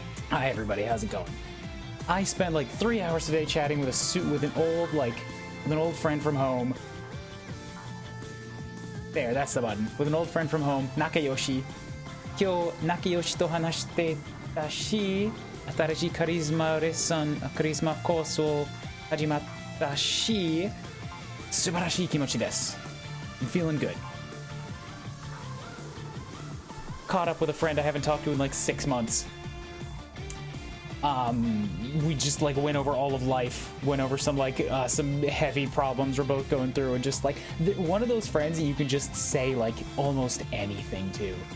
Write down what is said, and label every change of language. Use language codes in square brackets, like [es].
[en] Hi everybody, how's it going? I spent like 3 hours today chatting with an old friend from home. There, that's the button. With an old friend from home, Nakayoshi. [ja] 今日 Nakayoshi と話してたし、新しいカリスマコースを始まったし、素晴らしい気持ちです。 [en] I'm feeling good. Caught up with a friend I haven't talked to in like 6 months. We just like went over all of life, went over some heavy problems we're both going through, and just like one of those friends that you can just say like almost anything to.